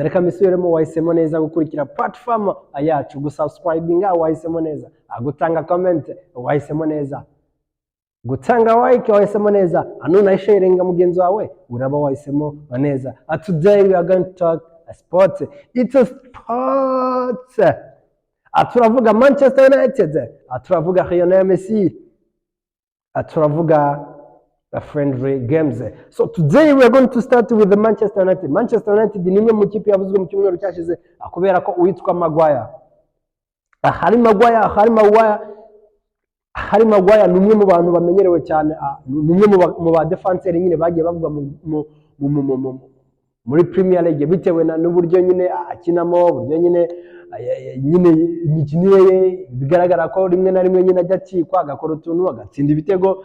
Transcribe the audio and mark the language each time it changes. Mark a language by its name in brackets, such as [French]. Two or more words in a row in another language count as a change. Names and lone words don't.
[Kinyarwanda] Reka misubiremo, wahisemo neza gukurikira platform yacu, gusubscribinga wahisemo neza, gutanga comment wahisemo neza, gutanga like wahisemo neza, anuna sharinga mugenzi wawe uraba wahisemo neza. [English] Today we are going to talk sports. It's a sports. [Kinyarwanda] Turavuga Manchester United, turavuga Messi, turavuga [English] the friendly games. So today we are going to start with the Manchester United. [Kinyarwanda] Manchester United ni imwe mu kipe yavuzwe mu cyumweru cyashize kubera ko uwitwa Maguire. Hari Maguire ni umwe mu bantu bamenyerewe cyane, ni umwe mu ba defenseur nyine bagiye bavuga muri Premier League bitewe n'uburyo nyine akinamo, uburyo nyine imikinire ye bigaragara ko rimwe na rimwe nyine ajya akikwa agakora utuntu agatsinda ibitego.